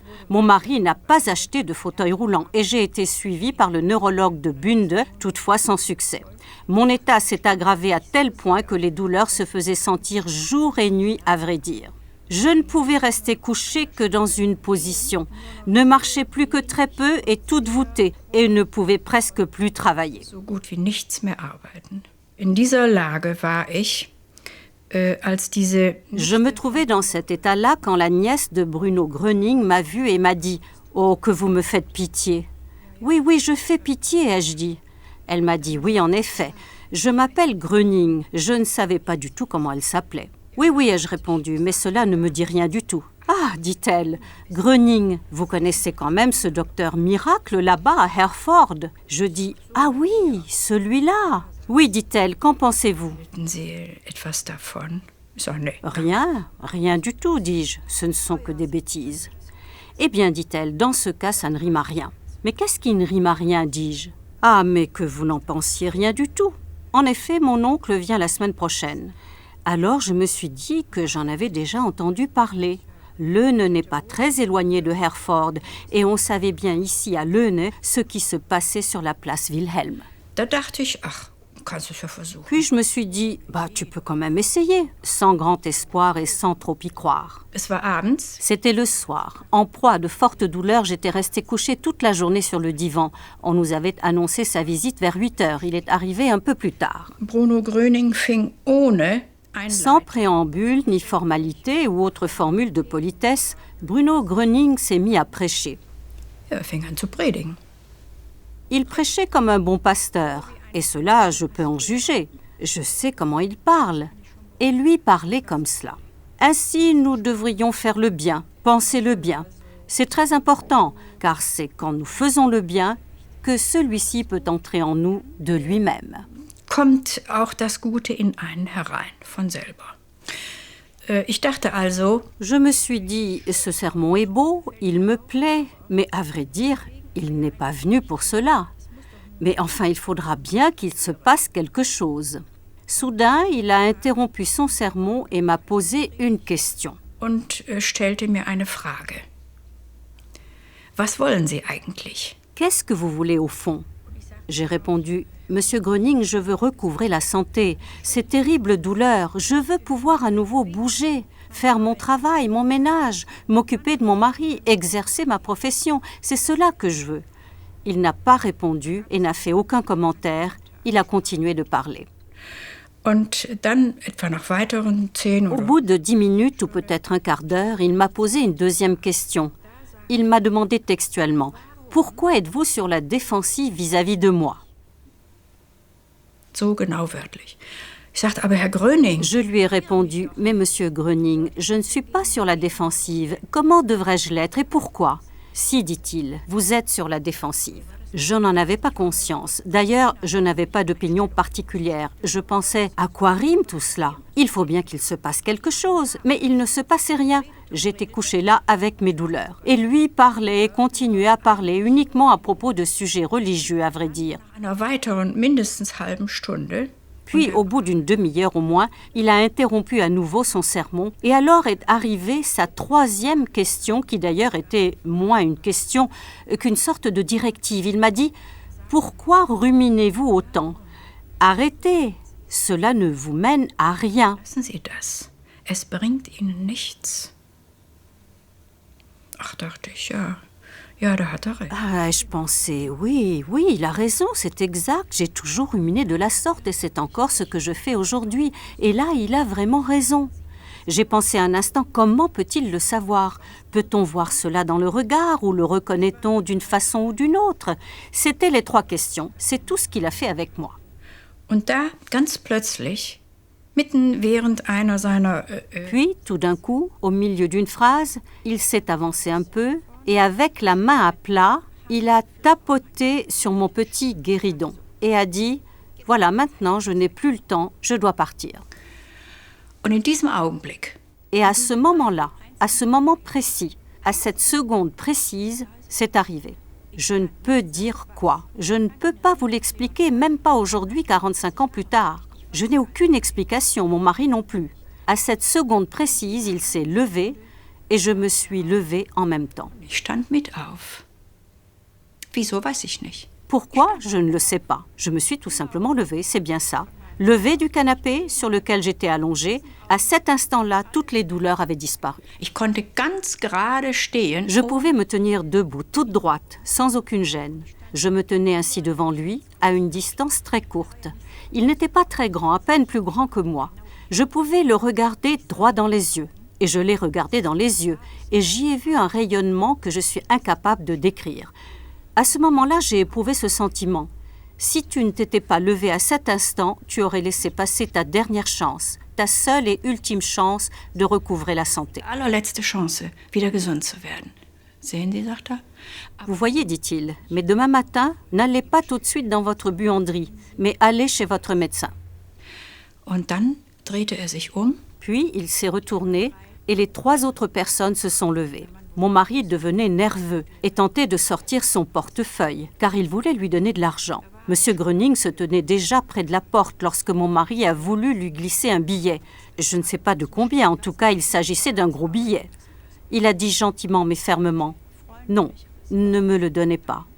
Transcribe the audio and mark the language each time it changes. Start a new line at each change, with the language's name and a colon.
French: Mon mari n'a pas acheté de fauteuil roulant et j'ai été suivie par le neurologue de Bunde, toutefois sans succès. Mon état s'est aggravé à tel point que les douleurs se faisaient sentir jour et nuit, à vrai dire. Je ne pouvais rester couchée que dans une position, ne marchais plus que très peu et toute voûtée, et ne pouvais presque plus travailler.
German: So gut wie nichts mehr arbeiten. In dieser Lage war ich, als diese...
French: Je me trouvais dans cet état-là quand la nièce de Bruno Gröning m'a vue et m'a dit « Oh, que vous me faites pitié !»« Oui, oui, je fais pitié », ai-je dit. Elle m'a dit « Oui, en effet, je m'appelle Gröning. » Je ne savais pas du tout comment elle s'appelait. « Oui, oui », ai-je répondu, mais cela ne me dit rien du tout. « Ah, dit-elle, Gröning, vous connaissez quand même ce docteur miracle là-bas à Herford ?» Je dis « Ah oui, celui-là !» « Oui, dit-elle, qu'en pensez-vous ?»«
German: Halten Sie etwas davon? » Ich sage, nee.
French: Rien, rien du tout, dis-je, ce ne sont que des bêtises. « Eh bien, dit-elle, dans ce cas, ça ne rime à rien. »« Mais qu'est-ce qui ne rime à rien, dis-je ?»« Ah, mais que vous n'en pensiez rien du tout. En effet, mon oncle vient la semaine prochaine. » Alors je me suis dit que j'en avais déjà entendu parler. Leune n'est pas très éloigné de Herford et on savait bien ici à Leune ce qui se passait sur la place Wilhelm.
German: Da dachte ich, ach, kannst du es ja versuchen.
French: Puis je me suis dit, tu peux quand même essayer, sans grand espoir et sans trop y croire.
German: Es war abends.
French: C'était le soir. En proie à de fortes douleurs, j'étais restée couchée toute la journée sur le divan. On nous avait annoncé sa visite vers 8 heures. Il est arrivé un peu plus tard.
German: Bruno Gröning fing ohne
French: Sans préambule, ni formalité ou autre formule de politesse, Bruno Gröning s'est mis à prêcher.
German: Er fing an zu predigen.
French: Il prêchait comme un bon pasteur, et cela, je peux en juger. Je sais comment il parle. Et lui parlait comme cela. Ainsi, nous devrions faire le bien, penser le bien. C'est très important, car c'est quand nous faisons le bien que celui-ci peut entrer en nous de lui-même.
German: Kommt auch das Gute in einen herein, von selber. Ich dachte also...
French: Je me suis dit, ce sermon est beau, il me plaît, mais à vrai dire, il n'est pas venu pour cela. Mais enfin, il faudra bien qu'il se passe quelque chose. Soudain, il a interrompu son sermon et m'a posé une question.
German: Und stellte mir eine Frage. Was wollen Sie eigentlich?
French: Qu'est-ce que vous voulez au fond? J'ai répondu, Monsieur Gröning, je veux recouvrer la santé. Ces terribles douleurs, je veux pouvoir à nouveau bouger, faire mon travail, mon ménage, m'occuper de mon mari, exercer ma profession. C'est cela que je veux. Il n'a pas répondu et n'a fait aucun commentaire. Il a continué de parler.
German: Und dann, etwa nach weiteren 10
French: Au
German: oder...
French: bout de 10 minutes ou peut-être un quart d'heure, il m'a posé une deuxième question. Il m'a demandé textuellement, « Pourquoi êtes-vous sur la défensive vis-à-vis de moi ?»
German: So genau wörtlich. Ich sagte, aber Herr Gröning...
French: Je lui ai répondu, « Mais Monsieur Gröning, je ne suis pas sur la défensive. Comment devrais-je l'être et pourquoi ?»« Si, dit-il, vous êtes sur la défensive. » Je n'en avais pas conscience. D'ailleurs, je n'avais pas d'opinion particulière. Je pensais, à quoi rime tout cela? Il faut bien qu'il se passe quelque chose. Mais il ne se passait rien. J'étais couchée là avec mes douleurs. Et lui parlait et continuait à parler uniquement à propos de sujets religieux, à vrai dire.
German: Einer weiteren mindestens halben Stunde...
French: Puis, au bout d'une demi-heure au moins, il a interrompu à nouveau son sermon et alors est arrivée sa troisième question, qui d'ailleurs était moins une question qu'une sorte de directive. Il m'a dit « Pourquoi ruminez-vous autant? Arrêtez, cela ne vous mène à rien.
German: Lassen Sie das. Es bringt Ihnen nichts. » Ach, dachte ich, ja. Ja, da hat er recht.
French: Ah, je pensais, oui, il a raison, c'est exact. J'ai toujours ruminé de la sorte et c'est encore ce que je fais aujourd'hui. Et là, il a vraiment raison. J'ai pensé un instant, comment peut-il le savoir? Peut-on voir cela dans le regard ou le reconnaît-on d'une façon ou d'une autre? C'étaient les trois questions. C'est tout ce qu'il a fait avec moi.
German: Und da, ganz plötzlich, mitten während einer seiner...
French: Puis, tout d'un coup, au milieu d'une phrase, il s'est avancé un peu et avec la main à plat, il a tapoté sur mon petit guéridon et a dit « Voilà, maintenant, je n'ai plus le temps, je dois partir. »
German: Und in diesem Augenblick...
French: Et à ce moment-là, à ce moment précis, à cette seconde précise, c'est arrivé. Je ne peux dire quoi. Je ne peux pas vous l'expliquer, même pas aujourd'hui, 45 ans plus tard. Je n'ai aucune explication, mon mari non plus. À cette seconde précise, il s'est levé et je me suis levée en même temps.
German: Ich stand mit auf. Wieso, weiß ich nicht.
French: Pourquoi? Je ne le sais pas. Je me suis tout simplement levée, c'est bien ça. Levée du canapé sur lequel j'étais allongée, à cet instant-là, toutes les douleurs avaient disparu.
German: Ich konnte ganz gerade stehen.
French: Je pouvais me tenir debout, toute droite, sans aucune gêne. Je me tenais ainsi devant lui, à une distance très courte. Il n'était pas très grand, à peine plus grand que moi. Je pouvais le regarder droit dans les yeux. Et je l'ai regardé dans les yeux. Et j'y ai vu un rayonnement que je suis incapable de décrire. À ce moment-là, j'ai éprouvé ce sentiment. Si tu ne t'étais pas levé à cet instant, tu aurais laissé passer ta dernière chance, ta seule et ultime chance de recouvrer la santé.
German: Allerletzte Chance, wieder gesund zu werden. Sehen Sie, sagt er.
French: Vous voyez, dit-il, mais demain matin, n'allez pas tout de suite dans votre buanderie, mais allez chez votre médecin.
German: Und dann drehte er sich um.
French: Puis il s'est retourné et les 3 autres personnes se sont levées. Mon mari devenait nerveux et tentait de sortir son portefeuille, car il voulait lui donner de l'argent. Monsieur Gröning se tenait déjà près de la porte lorsque mon mari a voulu lui glisser un billet. Je ne sais pas de combien, en tout cas il s'agissait d'un gros billet. Il a dit gentiment mais fermement « Non, ne me le donnez pas.